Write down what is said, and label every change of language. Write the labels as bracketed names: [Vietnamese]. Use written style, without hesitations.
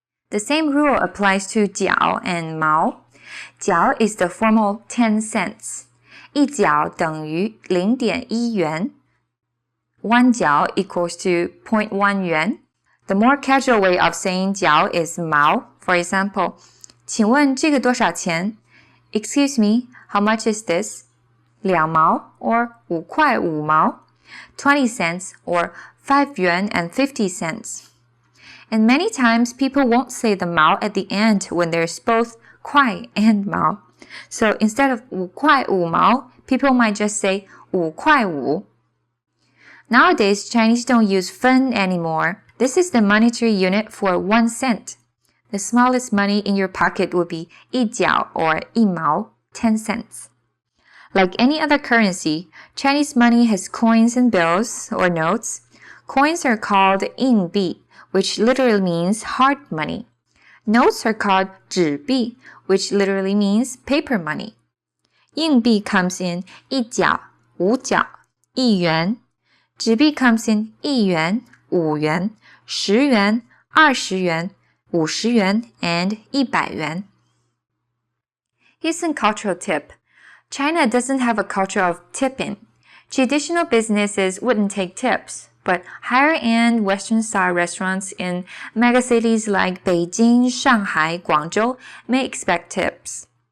[English] The same rule applies to 角 and 毛. 角 is the formal 10 cents. [Chinese] 一角等于 0.1 元 [English] 1 角 equals to 0.1 yuan. The more casual way of saying 角 is 毛. For example, [Chinese] 请问这个多少钱? [English] Excuse me, how much is this? 2毛 or 5块5毛 20 cents or 5 yuan and 50 cents. And many times people won't say the 毛 at the end when there's both 块 and 毛. So instead of 5块5毛, people might just say 5块5. Nowadays, Chinese don't use fen anymore. This is the monetary unit for 1 cent. The smallest money in your pocket would be 一角 or 一毛, 10 cents. Like any other currency, Chinese money has coins and bills or notes. Coins are called 硬币, which literally means hard money. Notes are called 纸币, which literally means paper money. 硬币 comes in 一角, 五角, 一元. 纸币 comes in 一元, 五元, 10元, 20元, 50元, and 100元. Here's some cultural tip. China doesn't have a culture of tipping. Traditional businesses wouldn't take tips, but higher-end Western-style restaurants in megacities like Beijing, Shanghai, Guangzhou may expect tips.